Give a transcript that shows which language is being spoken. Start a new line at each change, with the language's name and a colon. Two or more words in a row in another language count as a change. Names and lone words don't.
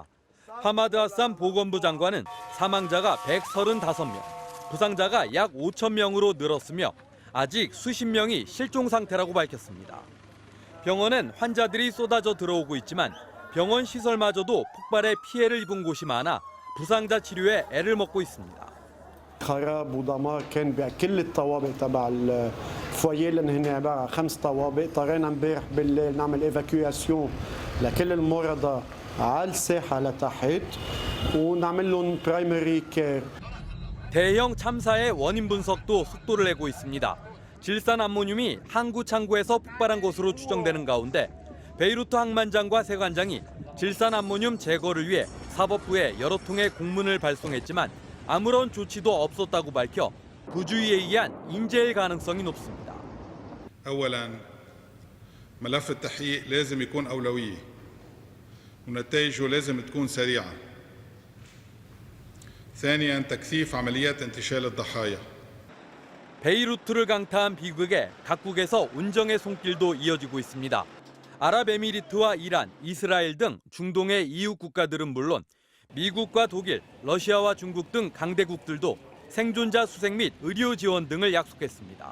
Korean: 하마드 하산 보건부 장관은 사망자가 135명, 부상자가 약 5천 명으로 늘었으며 아직 수십 명이 실종 상태라고 밝혔습니다. 병원엔 환자들이 쏟아져 들어오고 있지만 병원 시설마저도 폭발에 피해를 입은 곳이 많아 부상자 치료에 애를 먹고 있습니다.
Arabic: خراب ودمار كان بكل الطوابق تبع الفوييه لان هن عباره عن 5 طوابق. اضطرينا امبارح بالليل نعمل ايفاكيواسيون لكل المرضى على الساحه لتحت ونعمل لهم
English: primary care.
Korean: 대형 참사의 원인 분석도 속도를 내고 있습니다. 질산 암모늄이 항구 창고에서 폭발한 것으로 추정되는 가운데 베이루트 항만장과 세관장이 질산 암모늄 제거를 위해 사법부에 여러 통의 공문을 발송했지만 아무런 조치도 없었다고 밝혀 부주의에 의한 인재일 가능성이 높습니다.
Arabic: أولاً ملف التحقيق لازم يكون أولوية ونتائجه لازم تكون سريعة. ثانياً تكثيف عمليات انتشال الضحايا.
Korean: 베이루트를 강타한 비극에 각국에서 운정의 손길도 이어지고 있습니다. 아랍에미리트와 이란, 이스라엘 등 중동의 이웃 국가들은 물론 미국과 독일, 러시아와 중국 등 강대국들도 생존자 수색 및 의료 지원 등을 약속했습니다.